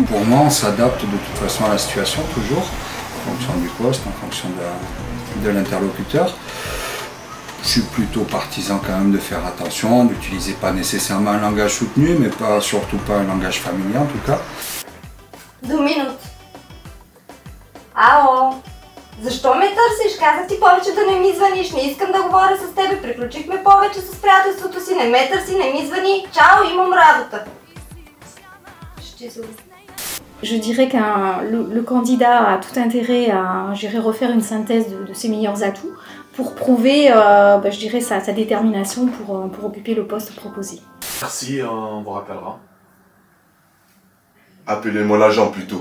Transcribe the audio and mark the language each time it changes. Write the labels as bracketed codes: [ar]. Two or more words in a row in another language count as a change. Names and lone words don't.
[fr] Pour moi, on s'adapte de toute façon à la situation toujours, en fonction du poste, en fonction de l'interlocuteur. Je suis plutôt partisan quand même de faire attention, d'utiliser pas nécessairement un langage soutenu, mais surtout pas un langage familier en tout cas. 2 minutes. [bg] Ало, защо ме търсиш? Казах ти повече да не ми звъниш, не искам да говоря с тебе, приключихме повече с приятелството си, не ме търси, не ми звъни, чао, имам работа. [fr] Je dirais que le candidat a tout intérêt à refaire une synthèse de ses meilleurs atouts pour prouver je dirais, sa détermination pour occuper le poste proposé. Merci, on vous rappellera. Appelez-moi l'agent plutôt.